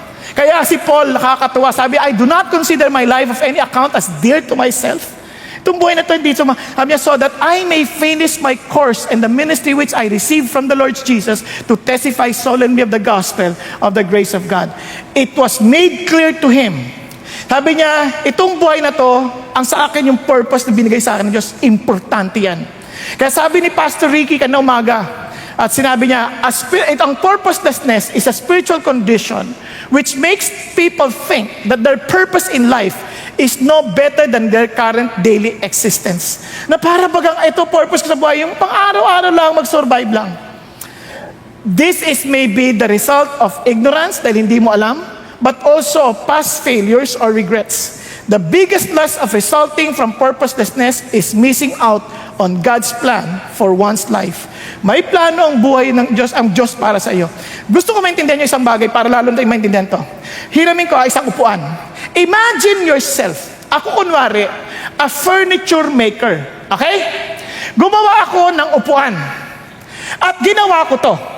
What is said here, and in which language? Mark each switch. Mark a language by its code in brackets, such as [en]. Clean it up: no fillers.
[tl] Kaya si Paul nakakatuwa, sabi, [en] I do not consider my life of any account as dear to myself. [tl] Itong buhay na ito, hindi sabi niya, [en] so that I may finish my course and the ministry which I received from the Lord Jesus to testify solemnly of the gospel of the grace of God. It was made clear to him. [tl] Sabi niya, itong buhay na to, ang sa akin yung purpose na binigay sa akin ng Diyos, importante yan. Kaya sabi ni Pastor Ricky kanina umaga, at sinabi niya, [en] ang purposelessness is a spiritual condition which makes people think that their purpose in life is no better than their current daily existence. [tl] Na para bagang ito purpose ko sa buhay, yung pang-araw-araw lang, mag-survive lang. [en] This is maybe the result of ignorance [tl] dahil hindi mo alam, [en] but also past failures or regrets. The biggest loss of resulting from purposelessness is missing out on God's plan for one's life. [tl] May plano ang buhay ng Diyos, ang Diyos para sa iyo. Gusto ko maintindihan niyo isang bagay para lalo tayo maintindihan to. Hiramin ko isang upuan. [en] Imagine yourself, [tl] ako kunwari, [en] a furniture maker. [tl] Okay? Gumawa ako ng upuan. At ginawa ko to.